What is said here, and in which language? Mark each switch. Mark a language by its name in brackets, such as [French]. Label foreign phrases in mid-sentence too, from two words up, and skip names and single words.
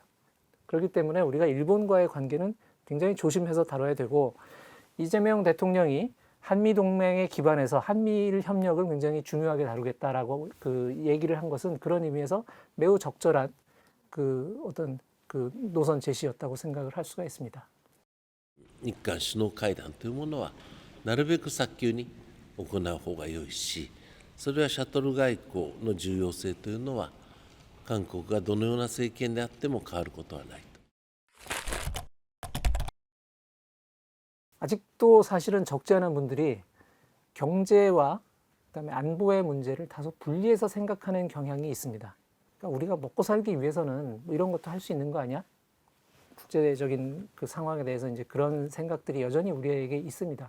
[Korean] 그렇기 때문에 우리가 일본과의 관계는 굉장히 조심해서 다뤄야 되고 이재명 대통령이 한미동맹에 기반해서 한미일 협력을 굉장히 중요하게 다루겠다라고 그 얘기를 한 것은 그런 의미에서 매우 적절한 그 어떤 그 노선 제시였다고 생각을 할 수가 있습니다. [Japanese] 日韓首脳会談というものはなるべく早急に行う方が良いし、それはシャトル外交の重要性というのは韓国がどのような政権であっても変わることはない。 [Korean] 아직도 사실은 적지 않은 분들이 경제와 그다음에 안보의 문제를 다소 분리해서 생각하는 경향이 있습니다. 그러니까 우리가 먹고 살기 위해서는 뭐 이런 것도 할 수 있는 거 아니야? 국제적인 그 상황에 대해서 이제 그런 생각들이 여전히 우리에게 있습니다.